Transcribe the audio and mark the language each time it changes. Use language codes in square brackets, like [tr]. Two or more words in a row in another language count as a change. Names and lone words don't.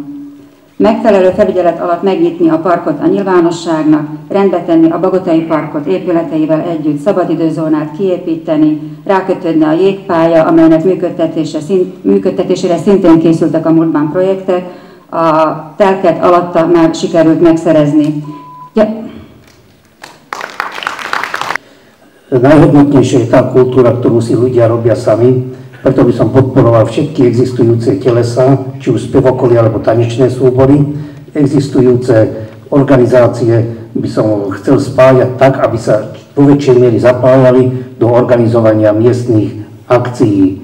[hu] Megfelelő felügyelet alatt megnyitni a parkot a nyilvánosságnak, rendbe tenni a Bagotai parkot épületeivel együtt, szabadidőzónát kiépíteni, rákötődni a jégpálya, amelynek működtetésére szintén készültek a múltban projektek, a telket alatta már sikerült megszerezni. [sk] Najhodnotnejšia je tá kultúra, ktorú si ľudia robia sami, preto by som podporoval všetky existujúce telesá, či už spevokoly alebo tanečné súbory. Existujúce organizácie by som chcel spájať tak, aby sa vo väčšej miery zapájali do organizovania miestnych akcií.